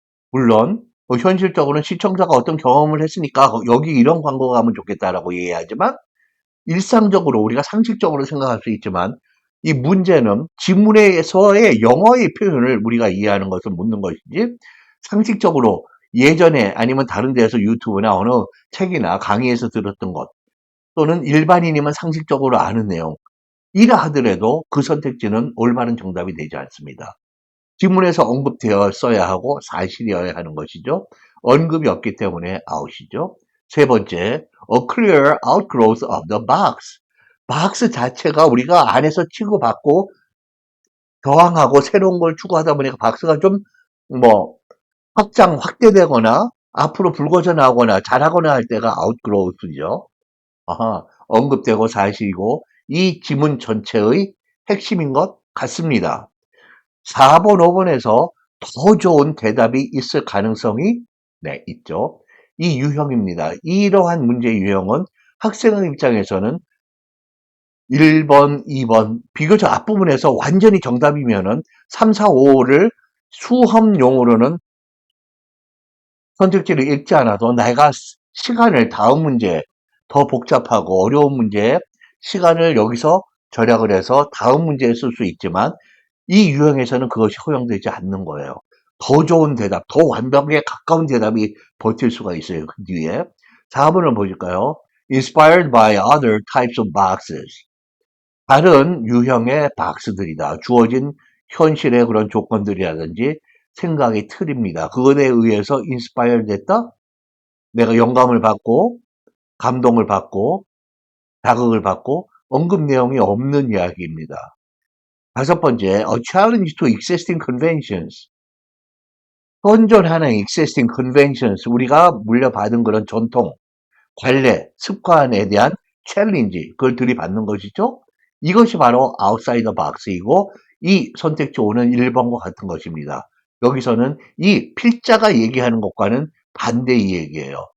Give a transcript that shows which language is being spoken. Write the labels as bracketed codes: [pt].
[ko] 물론 현실적으로는 시청자가 어떤 경험을 했으니까 여기 이런 광고가 하면 좋겠다라고 얘기하지만 일상적으로 우리가 상식적으로 생각할 수 있지만 이 문제는 지문에서의 영어의 표현을 우리가 이해하는 것을 묻는 것이지 상식적으로 예전에 아니면 다른 데에서 유튜브나 어느 책이나 강의에서 들었던 것 또는 일반인이면 상식적으로 아는 내용 이라 하더라도 그 선택지는 올바른 정답이 되지 않습니다. 지문에서 언급되었어야 하고 사실이어야 하는 것이죠. 언급이 없기 때문에 아웃이죠. 세 번째, [en] a clear outgrowth of the box. [ko] 박스 자체가 우리가 안에서 치고받고 저항하고 새로운 걸 추구하다 보니까 박스가 좀 뭐 확대되거나 앞으로 불거져 나오거나 자라거나 할 때가 outgrowth죠. 언급되고 사실이고 이 지문 전체의 핵심인 것 같습니다. 4번, 5번에서 더 좋은 대답이 있을 가능성이 네, 있죠. 이 유형입니다. 이러한 문제 유형은 학생의 입장에서는 1번, 2번 비교적 앞부분에서 완전히 정답이면은 3, 4, 5를 수험 용어로는 선택지를 읽지 않아도 내가 시간을 다음 문제 더 복잡하고 어려운 문제에 시간을 여기서 절약을 해서 다음 문제에 쓸 수 있지만 이 유형에서는 그것이 허용되지 않는 거예요. 더 좋은 대답, 더 완벽에 가까운 대답이 버틸 수가 있어요. 그 뒤에. 4번을 보실까요? [en] Inspired by other types of boxes. [ko] 다른 유형의 박스들이다. 주어진 현실의 그런 조건들이라든지 생각의 틀입니다. 그것에 의해서 인스파이어 됐다? 내가 영감을 받고 감동을 받고 자극을 받고 언급 내용이 없는 이야기입니다. 다섯 번째, [en] a challenge to existing conventions. [ko] 현존하는 [en] existing conventions, [ko] 우리가 물려받은 그런 전통, 관례, 습관에 대한 챌린지, 그걸 들이받는 것이죠. 이것이 바로 outside the box이고 이 선택지 5는 1번과 같은 것입니다. 여기서는 이 필자가 얘기하는 것과는 반대의 얘기예요.